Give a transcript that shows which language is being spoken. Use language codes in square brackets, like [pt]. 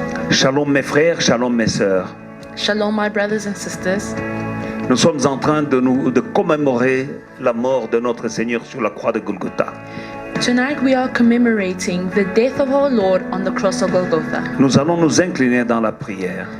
[fr] Shalom mes frères, shalom mes sœurs. [en] Shalom, my brothers and sisters. [fr] Nous sommes en train de commémorer la mort de notre Seigneur sur la croix de Golgotha. [en] Tonight we are commemorating the death of our Lord on the cross of Golgotha. [fr] Nous allons nous incliner dans la prière.